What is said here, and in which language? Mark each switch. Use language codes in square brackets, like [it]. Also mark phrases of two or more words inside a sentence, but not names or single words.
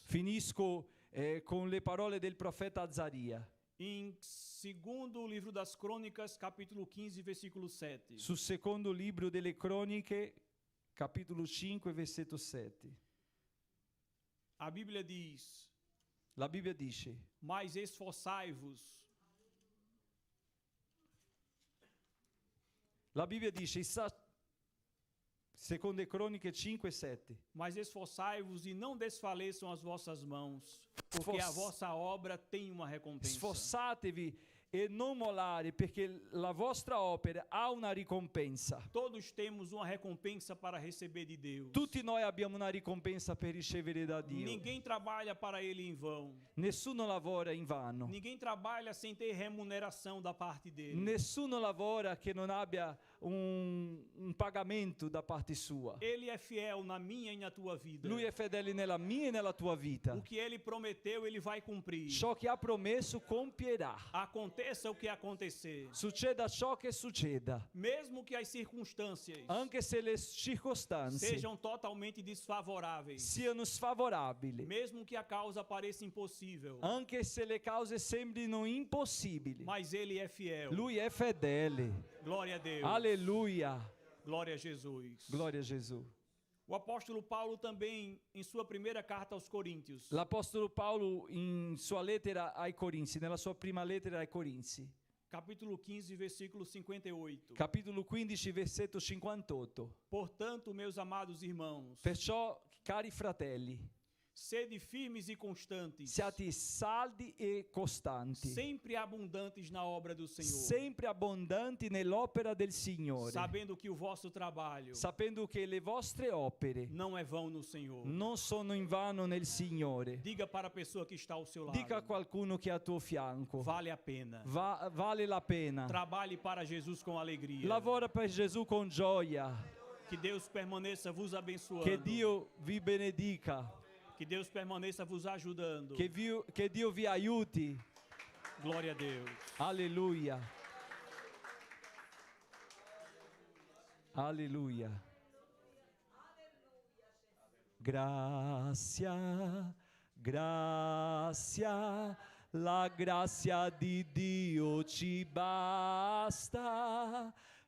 [it] Finisco con le parole del profeta Azzaria. [pt] Em segundo livro das crônicas, capítulo 15, versículo 7. [it] Sul secondo libro delle croniche, capitolo 5, versetto 7. [pt] A Bíblia diz: [it] La Bibbia dice: [pt] mas esforçai-vos. [it] La Bibbia dice, seconde croniche 5 e 7. [pt] Mas esforçai-vos e não desfaleçam as vossas mãos, porque a vossa obra tem uma recompensa. [it] Sforzatevi e non mollare, perché la vostra opera ha una ricompensa. [pt] Todos temos uma recompensa para receber de Deus. [it] Tutti noi abbiamo una ricompensa per ricevere da Dio. [pt] Ninguém trabalha para Ele em vão. [it] Nessuno lavora in vano. [pt] Ninguém trabalha sem ter remuneração da parte dele. [it] Nessuno lavora che non abbia un pagamento da parte sua. [pt] Ele é fiel na minha e na tua vida. [it] Lui è fedele nella mia e nella tua vita. [pt] O que Ele prometeu, Ele vai cumprir. [it] Ciò che ha promesso compierà. [pt] Aconteça o que acontecer. [it] Succeda ciò che succeda. [pt] Mesmo que as circunstâncias [it] Anche se le circostanze [pt] sejam totalmente desfavoráveis. [it] siano sfavorabili. [pt] Mesmo que a causa pareça impossível. [it] Anche se le cause sembrino impossibili. [pt] Mas Ele é fiel. [it] Lui è fedele. [pt] Glória a Deus. [it] Alleluia. [pt] Glória a Jesus. [it] Gloria a Gesù. [pt] O apóstolo Paulo também, em sua primeira carta aos Coríntios, [it] L'Apostolo Paolo in sua lettera ai Corinzi, nella sua prima lettera ai Corinzi, [pt] capítulo 15, versículo 58. [it] capitolo 15, versetto 58. [pt] Portanto, meus amados irmãos, [it] Perciò, cari fratelli, [pt] sede firmes e constantes, [it] siate saldi e costanti, [pt] sempre abundantes na obra do Senhor, [it] sempre abbondanti nell'opera del Signore, [pt] sabendo que o vosso trabalho [it] sapendo che le vostre opere [pt] não é vão no Senhor. [it] non sono invano nel Signore. [pt] Diga para a pessoa que está ao seu lado, [it] Dica a qualcuno che è a tuo fianco, [pt] vale a pena. [it] vale la pena. [pt] Trabalhe para Jesus com alegria. [it] Lavora per Gesù con gioia. [pt] Que Deus permaneça vos abençoando. [it] Che Dio vi benedica. [pt] Que Deus permaneça vos ajudando. [it] Che Dio vi aiuti. [pt] Glória a Deus. [it] Alleluia. Alleluia. Grazia, grazia, la grazia di Dio ci basta.